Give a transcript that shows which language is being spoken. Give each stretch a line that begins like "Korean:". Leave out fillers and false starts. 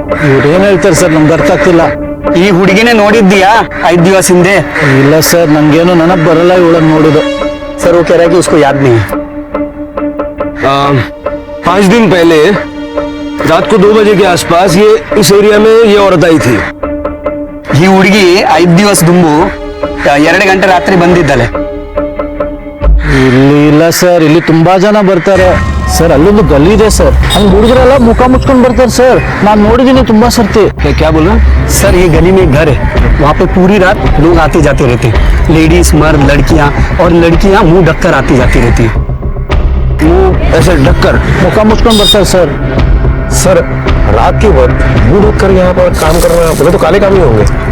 Kannada: ಇವ್ರೇನ್ ಹೇಳ್ತಾರೆ ಸರ್, ನಮ್ಗೆ ಅರ್ಥ ಆಗ್ತಿಲ್ಲ. ಈ ಹುಡುಗಿನೇ ನೋಡಿದ್ದೀಯಾ 5 ದಿವಸ ಹಿಂದೆ? ಇಲ್ಲ ಸರ್, ನಂಗೇನು ನೆನಪು ಬರಲ್ಲ ಇವಳನ್ನ ನೋಡೋದು.
Hindi: सर वो कह रहा है कि उसको याद नहीं है। 5 दिन पहले रात को 2 बजे के आसपास ये इस एरिया में ये औरत आई थी।
Kannada: ಈ ಹುಡುಗಿ 5 ದಿವಸ ದುಂಬು 2 ಗಂಟೆ ರಾತ್ರಿ ಬಂದಿದ್ದಾಳೆ. ಇಲ್ಲಿ ಇಲ್ಲ ಸರ್, ಇಲ್ಲಿ ತುಂಬಾ ಜನ ಬರ್ತಾರೆ ಸರ್. ಅಲ್ಲೊಂದು ಗಲ್ಲಿ ಇದೆ ಸರ್, ಅಲ್ಲಿ ಹುಡುಗರೆಲ್ಲ ಮುಖ ಮುಚ್ಕೊಂಡು ಬರ್ತಾರೆ ಸರ್. ನಾನು ನೋಡಿದ್ದೀನಿ ತುಂಬಾ ಸರ್ತಿ.
Hindi: क्या बोल रहा? सर ये गली में एक घर है, वहाँ पे पूरी रात लोग आते जाते रहते हैं, लेडीज मर्द लड़कियाँ, और लड़कियाँ मुंह ढककर आती जाती रहती है। मुंह ऐसे ढककर
Kannada: मुख मुझको बरता सर।
Hindi: सर रात के वक्त मुंह ढक कर यहाँ पर काम कर रहे हैं, बोले तो काले काम ही होंगे।